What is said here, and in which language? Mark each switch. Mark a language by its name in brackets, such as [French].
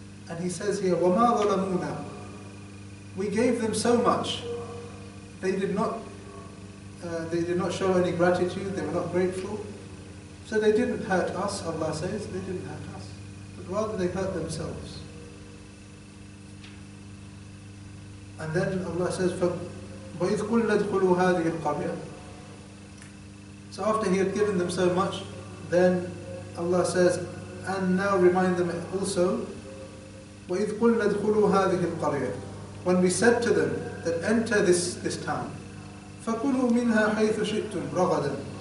[English] And He says here, [Arabic] وَمَا ظَلَمُونَا. [English] We gave them so much. They did not show any gratitude, they were not grateful. So they didn't hurt us, Allah says, they didn't hurt us. But rather they hurt themselves. And then Allah says, [Arabic] وَإِذْ قُلْنَا ادْخُلُوا هَذِهِ الْقَرْيَةِ. [English] So after He had given them so much, then Allah says, and now remind them also, [Arabic] وَإِذْ قُلْنَا ادْخُلُوا هَذِهِ الْقَرْيَةِ. [English] When we said to them that enter this town, [Arabic] فَكُلُوا مِنْهَا حَيْثُ شِئْتُمْ رَغَدًا.